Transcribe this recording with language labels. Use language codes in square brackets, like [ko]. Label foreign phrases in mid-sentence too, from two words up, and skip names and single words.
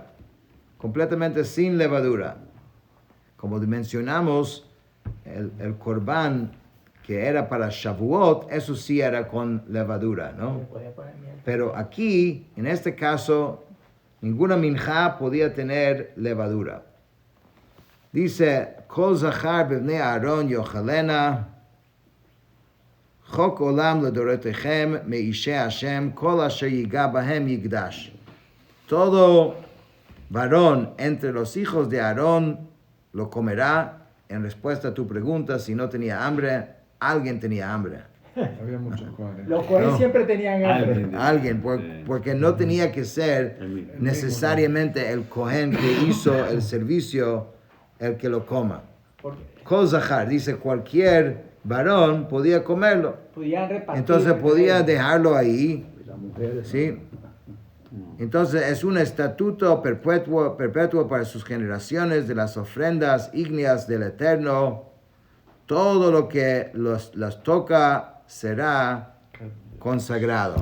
[es] Completamente sin levadura. Como mencionamos, el corbán que era para Shavuot, eso sí era con levadura, ¿no? Pero aquí, en este caso, ninguna minjá podía tener levadura. Dice, [he] כל זכר בבני אהרן יאכלנה חק עולם לדרתיכם מאשי השם כל אשר יגע בהם יקדש. [es] Todo varón entre los hijos de Aarón lo comerá. En respuesta a tu pregunta, si no tenía hambre, alguien tenía hambre. Había muchos cohenes. Los cohenes siempre tenían hambre. Alguien, porque no tenía que ser necesariamente el cohen que hizo el servicio el que lo coma. [he] כל זכר, [es] dice cualquier varón podía comerlo. Entonces podía dejarlo ahí. ¿Sí? Entonces es un estatuto perpetuo para sus generaciones de las ofrendas ígneas del Eterno. Todo lo que las toca será consagrado.